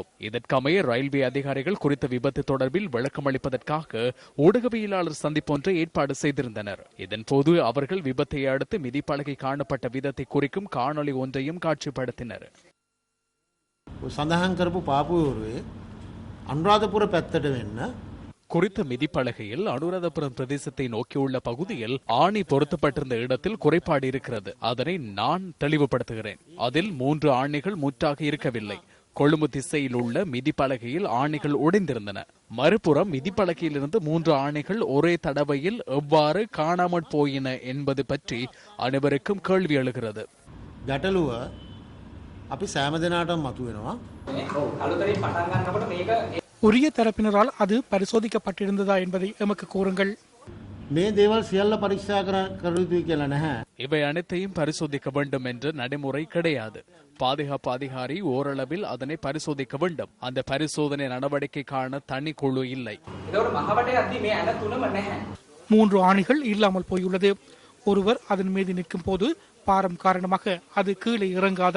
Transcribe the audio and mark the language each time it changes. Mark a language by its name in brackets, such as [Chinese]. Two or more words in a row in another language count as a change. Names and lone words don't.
[Tamil] இதற்கமைய ரயில்வே அதிகாரிகள் குறித்த விபத்து தொடர்பில் விளக்கமளிப்பதற்காக ஊடகவியலாளர் சந்திப்பொன்றை ஏற்பாடு செய்திருந்தனர். இதன்போது அவர்கள் விபத்தை அடுத்து மிதிப்பலகை காணப்பட்ட விதத்தை குறிக்கும் காணொலி ஒன்றையும் காட்சிப்படுத்தினர். [Sinhala] அனுராதபுர පැත්තට වෙන්න [Tamil] குறித்த மிதிப்பலகையில் அனுராதபுரம் பிரதேசத்தை நோக்கியுள்ள பகுதியில் ஆணி பொருத்தப்பட்டிருந்த இடத்தில் குறைபாடு இருக்கிறது. அதனை நான் தெளிவுபடுத்துகிறேன். அதில் 3 ஆணிகள் முற்றாக இருக்கவில்லை. கொழும்பு திசையில் உள்ள மிதிப்பலகையில் ஆணிகள் உடைந்திருந்தன. மறுபுறம் மிதிப்பலகையிலிருந்து 3 ஆணிகள் ஒரே தடவையில் எவ்வாறு காணாமற் போயின என்பது பற்றி அனைவருக்கும் கேள்வி எழுகிறது. [Sinhala] ගැටලුව අපි සෑම දෙනාටම මතුවෙනවා. [Tamil] உரிய தரப்பினரால் அது பரிசோதிக்கப்பட்டிருந்ததா என்பதை எமக்கு கூறுங்கள். [Sinhala] මේ දේවල් සියල්ල පරීක්ෂා කර යුතුයි කියලා නැහැ. [Tamil] இவை அனைத்தையும் பரிசோதிக்க வேண்டும் என்ற நடைமுறை கிடையாது. பாதுகாப்பு அதிகாரி ஓரளவில் அதனை பரிசோதிக்க வேண்டும். அந்த பரிசோதனை நடவடிக்கைக்கான தனி குழு இல்லை. 3 ஆணிகள் இல்லாமல் போயுள்ளது. ஒருவர் அதன் மீது நிற்கும் போது பாரம் காரணமாக அது கீழே இறங்காதா?